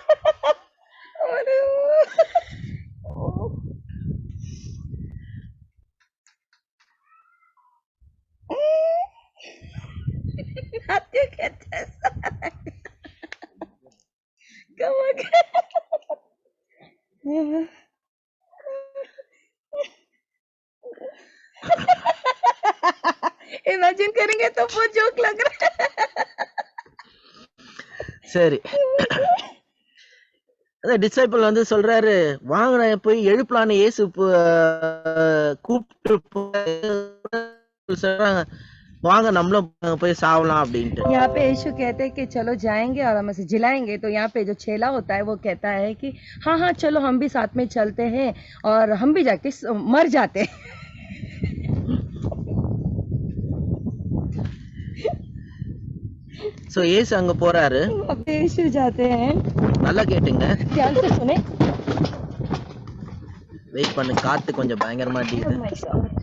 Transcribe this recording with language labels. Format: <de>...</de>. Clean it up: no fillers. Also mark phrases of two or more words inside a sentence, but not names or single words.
<hi>अरे नाट्य कहते हैं इमेजिन करेंगे तो वो जोक लग रहा है।</hi> <ta>சரி அந்த டிசைபிள் வந்து சொல்றாரு வாங்க நான் போய் எழுப்பலான்னு இயேசு கூப்பிட்டு சொல்றாங்க வாங்க நம்மளும் போய் சாவலாம் அப்படின்ட்டு.</ta> <hi>यहाँ पे यीशु कहते हैं कि चलो जाएंगे और हम उसे जिलाएंगे तो यहाँ पे जो चेला होता है वो कहता है कि हाँ हाँ चलो हम भी साथ में चलते हैं और हम भी जाके मर जाते हैं।</hi> <ta>சோ இயேசு அங்க போறாரு.</ta> <hi>अब यीशु जाते हैं।</hi> <ta>நல்லா கேட்டுங்க.</ta> <hi>ध्यान से सुने।</hi> <ta>வெயிட் பண்ணு காத்து கொஞ்சம் பயங்கரமா அடிக்குது.</ta> <en>Oh my God.</en>